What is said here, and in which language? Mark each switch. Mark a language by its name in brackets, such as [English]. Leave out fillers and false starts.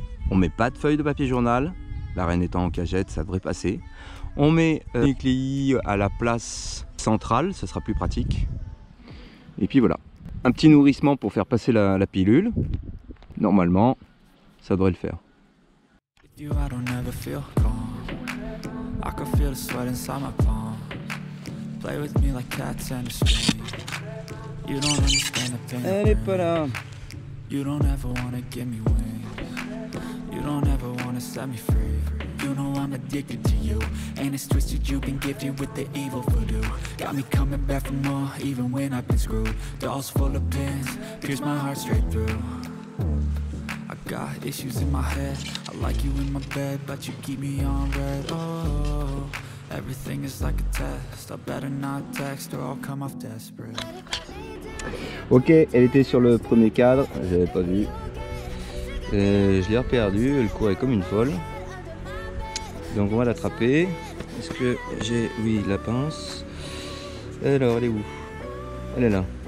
[French] On met pas de feuille de papier journal. La reine étant en cagette, ça devrait passer. On met les nucléi à la place centrale, ça sera plus pratique. Et puis voilà. Un petit nourrissement pour faire passer la pilule. Normalement, ça devrait le faire. [English] You, I don't ever feel calm. I can feel the sweat inside my palm. Play with me like cats and a string. You don't understand the pain. [French] Elle est pas là. [English] You don't ever wanna give me wings. You don't ever wanna set me free. You know I'm addicted to you, and it's twisted. You've been gifted with the evil voodoo. Got me coming back for more, even when I've been screwed. Dolls full of pins, pierce my heart straight through. I got issues in my head. I like you in my bed, but you keep me on red. Oh, everything is like a test. I better not text or I'll come off desperate. [French] Ok, elle était sur le premier cadre, j'avais pas vu. Je l'ai reperdue, elle courait comme une folle. Donc on va l'attraper. Est-ce que j'ai... Oui, la pince. Alors, elle est où? Elle est là.